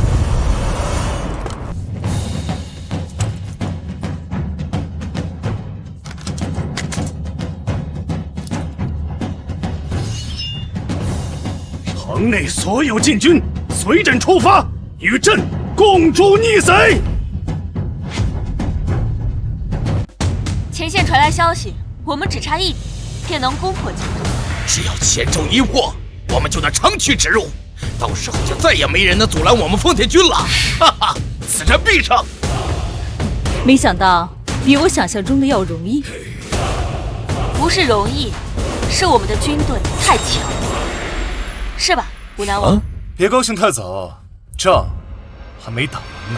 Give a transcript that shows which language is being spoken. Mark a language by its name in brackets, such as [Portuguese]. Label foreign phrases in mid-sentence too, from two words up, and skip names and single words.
[Chinese] 城內所有禁軍，隨朕出發，與朕共誅逆賊。傳來消息，我們只差一點便能攻破京都。只要前咒一破，我們就能長驅直入，到時候就再也沒人能阻攔我們奉天軍了。哈哈，此戰必勝！沒想到比我想象中的要容易。不是容易，是我們的軍隊太強了，是吧，武南王？別高興太早，仗還沒打完呢。